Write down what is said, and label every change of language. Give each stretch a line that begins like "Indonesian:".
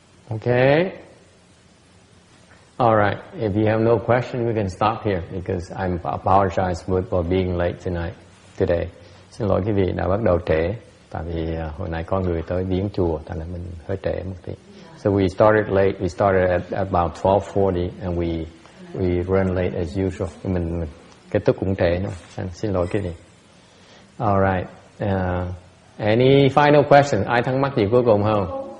English: Okay. All right. If you have no question, we can stop here because I apologize for being late today.
Vietnamese: Xin lỗi quý vị đã bắt đầu trễ, tại vì hồi nãy có người tới viếng chùa, thành ra mình hơi trễ một tí.
English: So we started late. We started at about 12:40 and we run late as usual.
Vietnamese: Mình kết thúc cũng trễ nữa. Xin lỗi quý vị. All right.
English: Any final questions?
Vietnamese: Ai thắc mắc gì cuối cùng không?